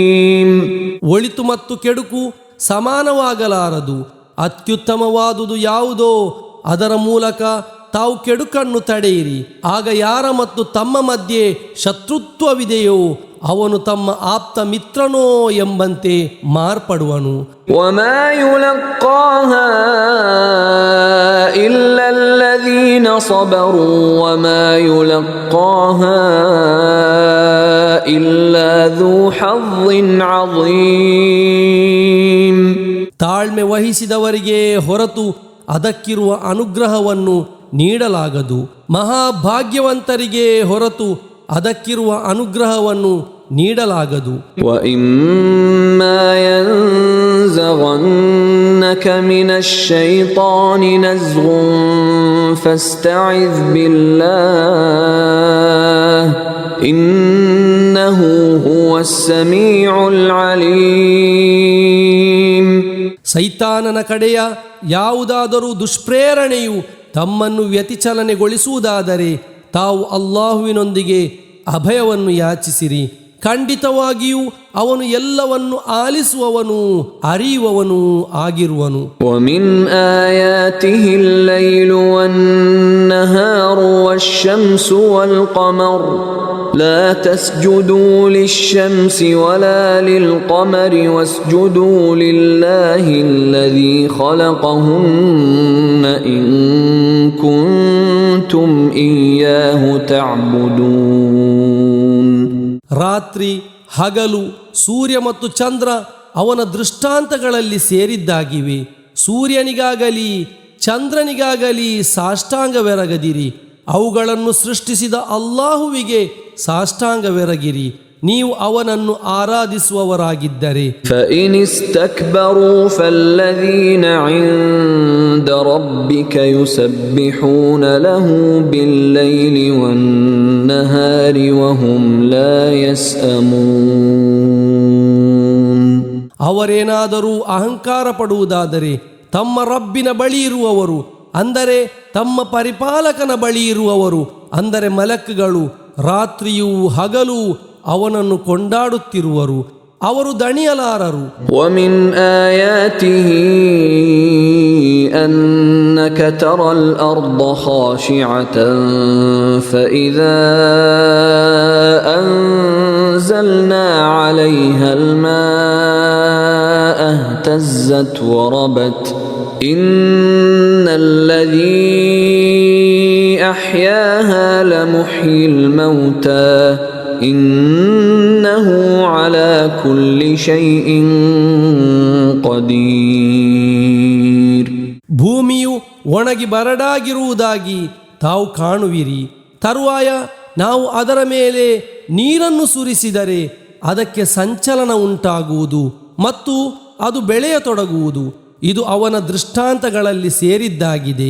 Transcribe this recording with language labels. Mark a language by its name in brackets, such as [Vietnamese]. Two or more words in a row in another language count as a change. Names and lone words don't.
[Kannada] ಒಳಿತು ಮತ್ತು ಕೆಡುಕು ಸಮಾನವಾಗಲಾರದು. ಅತ್ಯುತ್ತಮವಾದುದು ಯಾವುದೋ ಅದರ ಮೂಲಕ ತಾವು ಕೆಡುಕನ್ನು ತಡೆಯಿರಿ. ಆಗ ಯಾರ ಮತ್ತು ತಮ್ಮ ಮಧ್ಯೆ ಶತ್ರುತ್ವವಿದೆಯೋ ಅವನು ತಮ್ಮ ಆಪ್ತ ಮಿತ್ರನೋ ಎಂಬಂತೆ ಮಾರ್ಪಡುವನು. [Arabic] وما يلقاها إلا الذين صبروا وما يلقاها إلا ذو حظ عظيم. [Kannada] ತಾಳ್ಮೆ ವಹಿಸಿದವರಿಗೆ ಹೊರತು ಅದಕ್ಕಿರುವ ಅನುಗ್ರಹವನ್ನು ನೀಡಲಾಗದು. ಮಹಾಭಾಗ್ಯವಂತರಿಗೆ ಹೊರತು ಅದಕ್ಕಿರುವ ಅನುಗ್ರಹವನ್ನು ನೀಡಲಾಗದು. [Arabic] وَإِمَّا يَنزَغَنَّكَ مِنَ الشَّيْطَانِ نَزْغٌ فَاسْتَعِذْ بِاللَّهِ إِنَّهُ هُوَ السَّمِيعُ الْعَلِيمُ. [Kannada] ಸೈತಾನನ ಕಡೆಯ ಯಾವುದಾದರೂ ದುಷ್ಪ್ರೇರಣೆಯು ತಮ್ಮನ್ನು ವ್ಯತಿಚಲನೆಗೊಳಿಸುವುದಾದರೆ ತಾವು ಅಲ್ಲಾಹುವಿನೊಂದಿಗೆ ಅಭಯವನ್ನು ಯಾಚಿಸಿರಿ. ಖಂಡಿತವಾಗಿಯೂ ಅವನು ಎಲ್ಲವನ್ನು ಆಲಿಸುವವನು ಅರಿಯುವವನು ಆಗಿರುವನು. [Arabic] وَمِنْ آيَاتِهِ اللَّيْلُ وَالنَّهَارُ وَالشَّمْسُ وَالْقَمَرُ لَا تَسْجُدُوا لِلشَّمْسِ وَلَا لِلْقَمَرِ وَاسْجُدُوا لِلَّهِ الَّذِي خَلَقَهُنَّ إِن كُنتُمْ إِيَّاهُ تَعْبُدُونَ. [Kannada] ರಾತ್ರಿ ಹಗಲು ಸೂರ್ಯ ಮತ್ತು ಚಂದ್ರ ಅವನ ದೃಷ್ಟಾಂತಗಳಲ್ಲಿ ಸೇರಿದ್ದಾಗಿವೆ. ಸೂರ್ಯನಿಗಾಗಲಿ ಚಂದ್ರನಿಗಾಗಲಿ ಸಾಷ್ಟಾಂಗವೆರಗದಿರಿ. ಅವುಗಳನ್ನು ಸೃಷ್ಟಿಸಿದ ಅಲ್ಲಾಹುವಿಗೆ ಸಾಷ್ಟಾಂಗವೆರಗಿರಿ, ನೀವು ಅವನನ್ನು ಆರಾಧಿಸುವವರಾಗಿದ್ದರೆ. [Arabic] فَإِنِ اسْتَكْبَرُوا فَالَّذِينَ عِندَ رَبِّكَ يُسَبِّحُونَ لَهُ بِاللَّيْلِ وَالنَّهَارِ وَهُمْ لَا يَسْأَمُونَ. [Kannada] ಅವರೇನಾದರೂ ಅಹಂಕಾರ ಪಡುವುದಾದರೆ ತಮ್ಮ ರಬ್ಬಿನ ಬಳಿ ಇರುವವರು, ಅಂದರೆ ತಮ್ಮ ಪರಿಪಾಲಕನ ಬಳಿ ಇರುವವರು, ಅಂದರೆ ಮಲಕ್ಗಳು ರಾತ್ರಿಯೂ ಹಗಲು ಅವನನ್ನು ಕೊಂಡಾಡುತ್ತಿರುವರು, ಅವರು ದಣಿಯಲಾರರು. [Arabic] وَمِنْ آيَاتِهِ أَنَّكَ تَرَى الْأَرْضَ خَاشِعَةً فَإِذَا أَنزَلْنَا عَلَيْهَا الْمَاءَ اهْتَزَّتْ وَرَبَتْ إِنَّ الَّذِي أَحْيَاهَا لَمُحْيِي الْمَوْتَى إِنَّهُ عَلَى كُلِّ شَيْءٍ قَدِيرٌ. [Kannada] ಭೂಮಿಯು ಒಣಗಿ ಬರಡಾಗಿರುವುದಾಗಿ ತಾವು ಕಾಣುವಿರಿ. ತರುವಾಯ ನಾವು ಅದರ ಮೇಲೆ ನೀರನ್ನು ಸುರಿಸಿದರೆ ಅದಕ್ಕೆ ಸಂಚಲನ ಉಂಟಾಗುವುದು ಮತ್ತು ಅದು ಬೆಳೆಯತೊಡಗುವುದು. ಇದು ಅವನ ದೃಷ್ಟಾಂತಗಳಲ್ಲಿ ಸೇರಿದ್ದಾಗಿದೆ.